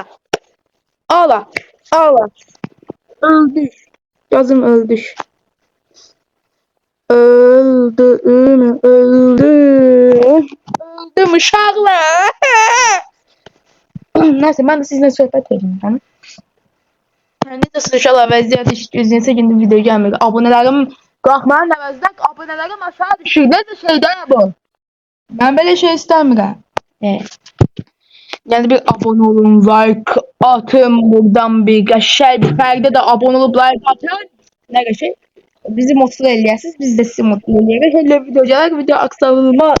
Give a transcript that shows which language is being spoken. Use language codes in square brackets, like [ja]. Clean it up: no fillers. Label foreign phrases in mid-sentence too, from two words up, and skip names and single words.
[az] Ala. Ala. Öldük. Yazım öldük. Öldüm. Öldüm. Öldüm uşaqlar. [tr] Neyse ben de sizinle sohbet edeyim. Tamam. [az] Necəsiniz uşaqlar? Vəziyyət işləyirsə indi video gəlmir. Abunələrim qalxmanın əvəzinə abunələrim aşağı düşür. Necə şeydir bu? [tr] Ben böyle şey istəmirəm. Yani bir abone olun, like atın buradan [az] bir qəşəng bir fərqdə də [tr] abone olup like atın. Ne qəşəng? Bizi mutlu [az] eləyəsiniz, [tr] biz de sizi mutlu [az] eləyərik. Hele video gələr, [tr] video aksatılmaz.